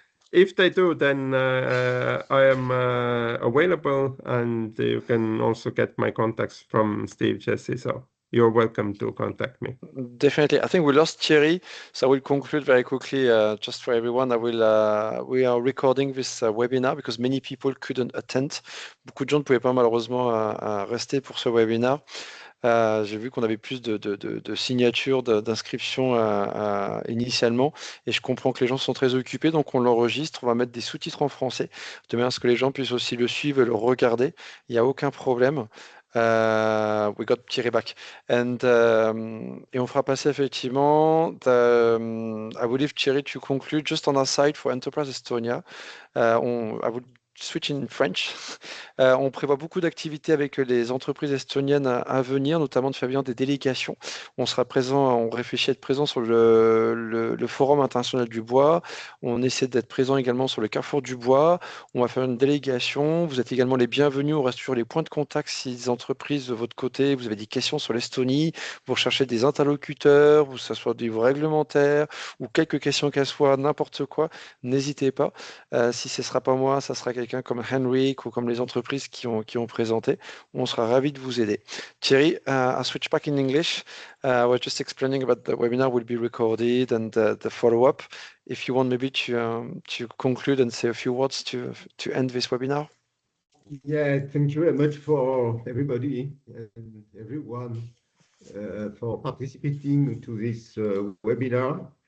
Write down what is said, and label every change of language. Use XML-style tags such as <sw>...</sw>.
<en>If they do, then I am available, and you can also get my contacts from Steve, Jesse, so you're welcome to contact me. Definitely. I think we lost Thierry, so I will conclude very quickly just for everyone. We are recording this webinar because many people couldn't attend.</en> <fr>Beaucoup de gens ne pouvaient pas malheureusement rester pour ce webinar. J'ai vu qu'on avait plus de signatures, d'inscriptions initialement, et je comprends que les gens sont très occupés, donc on l'enregistre, on va mettre des sous-titres en français, de manière à ce que les gens puissent aussi le suivre et le regarder. Il n'y a aucun problème.</fr> <en>We got Thierry back. And,</en> <fr>et on fera passer effectivement,</fr> <en>I will leave Thierry to conclude just on our side for Enterprise Estonia. I would switch in French.</en> <fr>On prévoit beaucoup d'activités avec les entreprises estoniennes à venir, notamment de faire venir des délégations. On sera présent, on réfléchit à être présent sur le Forum international du bois. On essaie d'être présent également sur le Carrefour du bois. On va faire une délégation. Vous êtes également les bienvenus. On reste sur les points de contact si les entreprises de votre côté, vous avez des questions sur l'Estonie, vous recherchez des interlocuteurs, ou que ce soit des réglementaires, ou quelques questions qu'elles soient, n'importe quoi, n'hésitez pas. Si ce ne sera pas moi, ça sera quelqu'un comme Henrik ou comme les entreprises qui ont présenté. On sera ravis de vous aider.</fr> <en>Thierry, I'll switch back in English. I was just explaining about the webinar will be recorded and the follow-up. If you want maybe to conclude and say a few words to end this webinar. Yeah, thank you very much for everybody and everyone for participating to this webinar.</en>